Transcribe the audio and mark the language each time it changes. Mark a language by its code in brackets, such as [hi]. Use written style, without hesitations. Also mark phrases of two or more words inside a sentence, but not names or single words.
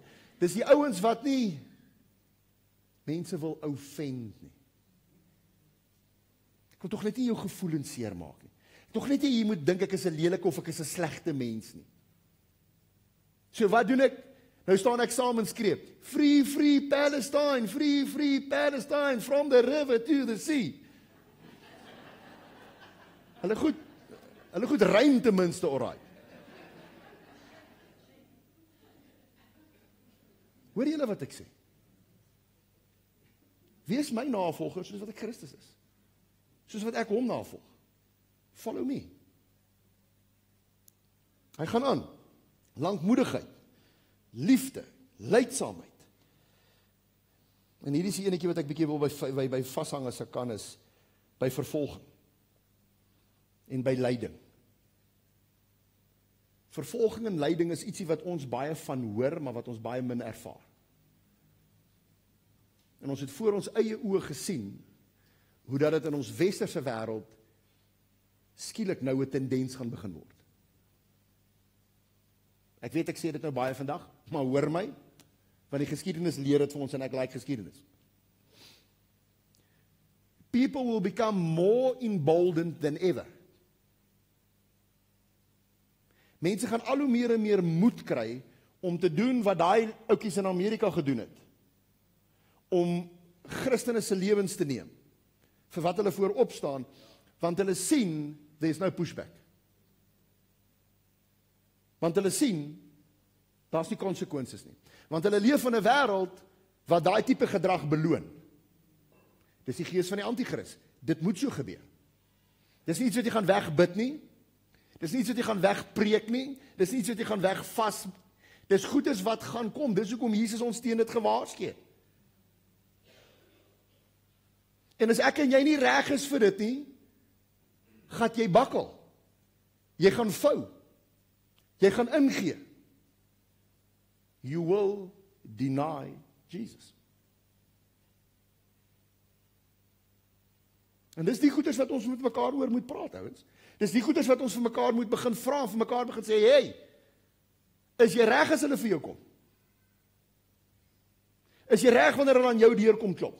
[af] Dis die ouens wat nie mense wil offend nie. Ek wil tog net nie jou gevoelens seermaak nie. Tog net jy moet dink ek is 'n lelike of ek is 'n slegte mens nie. So wat doen ek? Nou staan ek saam en skreeu, [en] Free, free Palestine, free, free Palestine, from the river to the sea. [af] Hulle goed rym ten minste, alright. Hoor julle wat ek sê? Wees my navolger soos wat ek Christus is. Soos wat ek hom navolg. [en] Follow me. [af] Hy gaan aan. Lankmoedigheid, liefde, lydsaamheid. En hierdie is die enetjie wat ek bietjie wil by vashang as ek kan, is by vervolging en by lyding. Vervolging en lyding is ietsie wat ons baie van hoor, maar wat ons baie min ervaar. En ons het voor ons eie oë gesien, hoe dat dit in ons westerse wêreld skielik nou 'n tendens gaan begin word. Ek weet ek sê dit nou baie vandag, maar hoor my, want die geskiedenis leer dit vir ons en ek like geskiedenis. [en] People will become more emboldened than ever. [af] Mense gaan al hoe meer en meer moed kry om te doen wat daai ouetjies in Amerika gedoen het. Om Christene se lewens te neem. Vir wat hulle voorop staan, want hulle sien [en] there's no pushback. [af] Want hulle sien daar's nie konsekwensies nie. Want hulle leef in 'n wêreld wat daai tipe gedrag beloon. Dis die gees van die anti-kris. Dit moet so gebeur. Dis nie iets wat jy gaan wegbid nie. Dis nie iets wat jy gaan wegpreek nie. Dis nie iets wat jy gaan wegvas. Dis goedes wat gaan kom. Dis hoekom Jesus ons teen dit gewaarsku het. En as ek en jy nie reg is vir dit nie, gaan jy bakkel. Jy gaan vou. Jy gaan ingee. [en] You will deny Jesus. [af] En dis die goeders wat ons met mekaar oor moet praat, ouens. Dis die goeders wat ons vir mekaar moet begin vra, vir mekaar begin sê, hey, is jy reg as hulle vir jou kom? Is jy reg wanneer hulle aan jou deur kom klop?